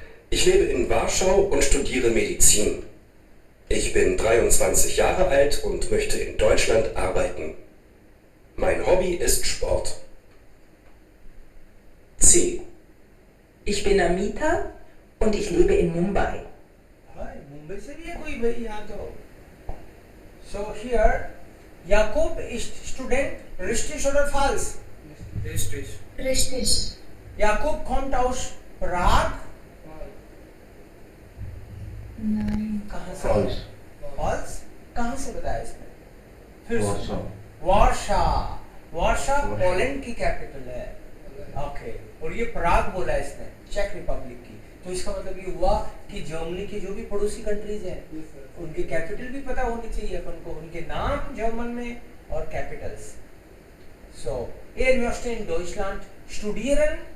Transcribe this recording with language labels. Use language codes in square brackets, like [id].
[de] Ich lebe in Warschau und studiere Medizin. Ich bin 23 Jahre alt und möchte in Deutschland arbeiten. Mein Hobby ist Sport. C. Ich bin Amita und ich lebe in Mumbai. [hi] हाँ, मुंबई से भी है कोई भाई यहाँ तो. [en] So here, [de] Jakob ist Student, richtig oder falsch? Richtig. Jakob kommt aus Prag. Nein. [hi] कहाँ से? [en] False. False? [hi] कहाँ से बताया इसने? फिर से. [en] Warsaw. [hi] वार्शा. वार्शा वार्शा। पोलैंड की कैपिटल है. ओके. और ये प्राग बोला है इसने, चेक रिपब्लिक की. तो इसका मतलब ये हुआ कि जर्मनी की जो भी पड़ोसी कंट्रीज हैं, उनके कैपिटल भी पता होनी चाहिए अपन को, उनके नाम जर्मन में और Capitals. [de] So, er möchte in Deutschland studieren.